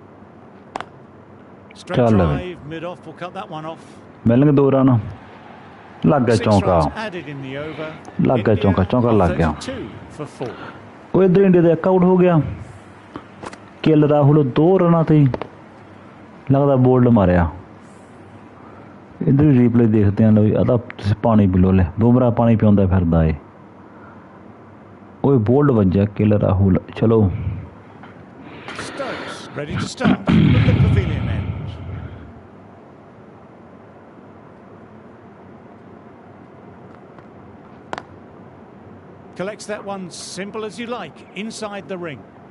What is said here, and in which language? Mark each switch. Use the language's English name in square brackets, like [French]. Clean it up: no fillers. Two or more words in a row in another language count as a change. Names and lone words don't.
[English] Straight [Punjabi] ਚੱਲ ਬਈ। [English] drive, mid-off will cut that one off. [Punjabi] ਮਿਲਣਗੇ 2 ਰਨ ਲੱਗ ਗਿਆ [English] 6 [Punjabi] ਚੌਂਕਾ [English] runs added in the over. [Punjabi] ਲੱਗ ਗਿਆ [English] India [Punjabi] ਚੌਂਕਾ ਚੌਂਕਾ [English] on [Punjabi] ਲੱਗ ਗਿਆ [English] 32 for 4. [Punjabi] ਉਹ ਇੱਧਰ ਇੰਡੀਆ ਦਾ ਇੱਕ ਆਊਟ ਹੋ ਗਿਆ ਕਿਲ ਰਾਹੁਲ 2 ਰਨਾਂ ਤੇ ਲੱਗਦਾ ਬੋਲਡ ਮਾਰਿਆ ਇੱਧਰ ਵੀ ਰੀਪਲੇ ਦੇਖਦੇ ਹਾਂ ਲਓ ਆ ਤਾਂ ਤੁਸੀਂ ਪਾਣੀ ਪੀ ਲਓ ਲੈ ਬੁਮਰਾਹ ਪਾਣੀ ਪਿਆਉਂਦਾ ਫਿਰਦਾ ਏ ਉਹ ਬੋਲਡ ਵੱਜਿਆ ਕਿਲ ਰਾਹੁਲ ਚਲੋ [English] Stokes ready to start from the pavilion end. Collects that one simple as you like inside the ring.